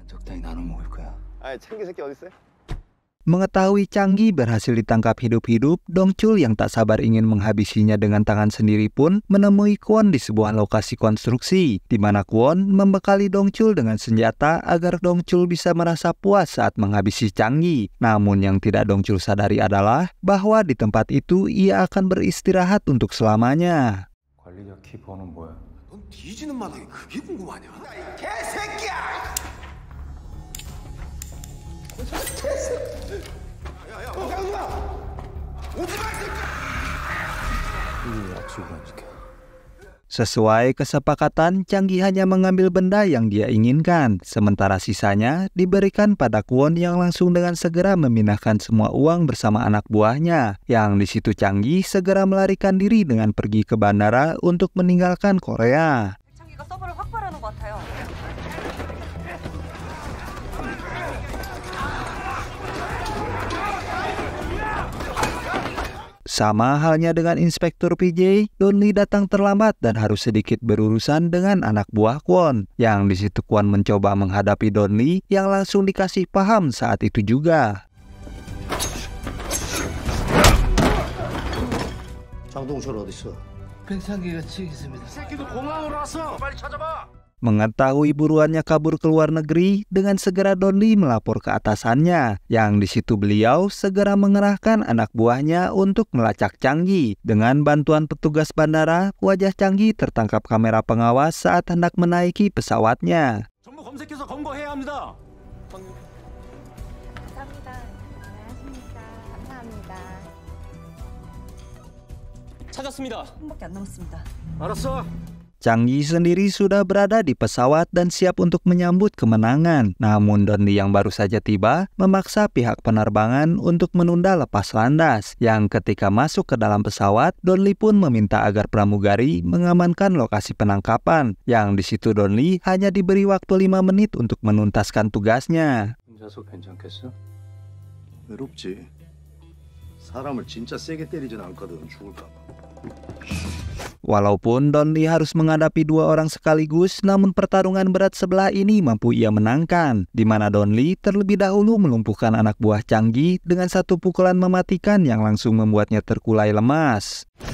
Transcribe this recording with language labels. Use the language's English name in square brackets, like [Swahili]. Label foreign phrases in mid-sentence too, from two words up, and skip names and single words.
[Indonesian] Mengetahui Changgi berhasil ditangkap hidup-hidup, Dongchul yang tak sabar ingin menghabisinya dengan tangan sendiri pun menemui Kwon di sebuah lokasi konstruksi, di mana Kwon membekali Dongchul dengan senjata agar Dongchul bisa merasa puas saat menghabisi Changgi. Namun yang tidak Dongchul sadari adalah bahwa di tempat itu ia akan beristirahat untuk selamanya. [Korean] 관리자 키 번호는 뭐야? 넌 뒤지는 마당에 그게 궁금하냐? 이 개새끼야! 야야야, 오지 마, 새끼야! 이 약속을 안 지켜. [Indonesian] Sesuai kesepakatan, Changgi hanya mengambil benda yang dia inginkan, sementara sisanya diberikan pada Kwon yang langsung dengan segera memindahkan semua uang bersama anak buahnya. Yang di situ Changgi segera melarikan diri dengan pergi ke bandara untuk meninggalkan Korea. [Korean] 창기가 서버를 확보하려는 것 같아요. [Indonesian] Sama halnya dengan Inspektur PJ, Donli datang terlambat dan harus sedikit berurusan dengan anak buah Kwon. Yang di situ Kwon mencoba menghadapi Donli yang langsung dikasih paham saat itu juga. [Korean] 장동철 어디 있어? 백창기가 치기 있습니다. 새끼도 공항으로 왔어. 빨리 찾아봐. [Indonesian] Mengetahui buruannya kabur ke luar negeri, dengan segera Donli melapor ke atasannya. Yang di situ beliau segera mengerahkan anak buahnya untuk melacak Changgi. Dengan bantuan petugas bandara, wajah Changgi tertangkap kamera pengawas saat hendak menaiki pesawatnya. [Korean] 전부 검색해서 검거해야 합니다. 감사합니다. 안녕하십니까. 감사합니다. 찾았습니다. 한 밖에 안 남았습니다. 알았어. [Indonesian] Changgi sendiri sudah berada di pesawat dan siap untuk menyambut kemenangan. Namun Donli yang baru saja tiba memaksa pihak penerbangan untuk menunda lepas landas. Yang ketika masuk ke dalam pesawat, Donli pun meminta agar pramugari mengamankan lokasi penangkapan. Yang di situ Donli hanya diberi waktu 5 menit untuk menuntaskan tugasnya. [Korean] 혼자서 괜찮겠어? 외롭지. 사람을 진짜 세게 때리진 않거든. 죽을까 봐. [Indonesian] Walaupun Donli harus menghadapi 2 orang sekaligus, namun pertarungan berat sebelah ini mampu ia menangkan, di mana Donli terlebih dahulu melumpuhkan anak buah Changgi dengan satu pukulan mematikan yang langsung membuatnya terkulai lemas.